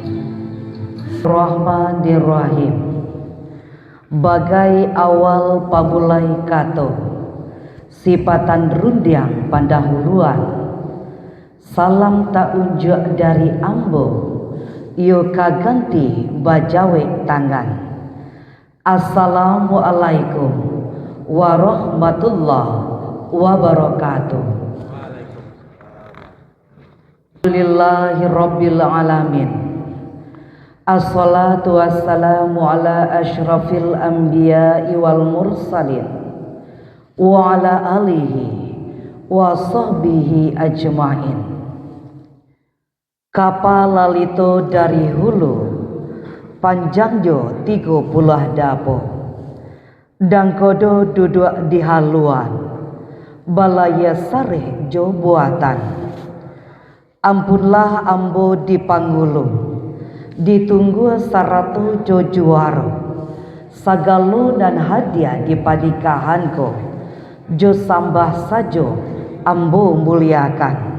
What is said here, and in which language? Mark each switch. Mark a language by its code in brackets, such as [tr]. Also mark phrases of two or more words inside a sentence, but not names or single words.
[ar] Rahmanirrahim. [min] Bagai awal pamulai kato, sifatan rundiang pandahuluan, salam tak unjuk dari ambo, yo kaganti bajawe tangan. [ar] السلام عليكم ورحمة الله وبركاته. الحمد لله رب العالمين. والصلاة والسلام على أشرف الأنبياء والمرسلين وعلى آله وصحبه أجمعين. [min] Kapal lalito dari hulu, panjangjo 30 dapo, dan kodo duduk di haluan, balaya sareh jo buatan. Ampunlah ambo di panggulung, ditunggu saratu jo juaro, sagalo dan hadiah di padikahanko, jo sambah sajo ambo muliakan.